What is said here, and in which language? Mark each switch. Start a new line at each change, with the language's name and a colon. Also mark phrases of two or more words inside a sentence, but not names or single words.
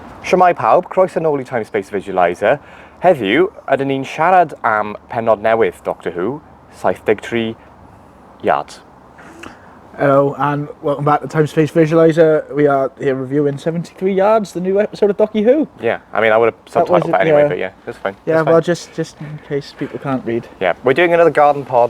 Welsh: Shwmae pawb, croeso nôl I Time Space Visualizer. Heddiw, ydyn ni'n siarad am pennod newydd Doctor Who, 73 yards.
English: Hello and welcome back to Time Space Visualizer. We are here reviewing 73 Yards, the new episode of Doctor Who. Yeah, I mean I would have subtitled that anyway, but yeah, that's fine. Yeah, that's fine. well, just in case people can't read. Yeah, we're doing another garden pod.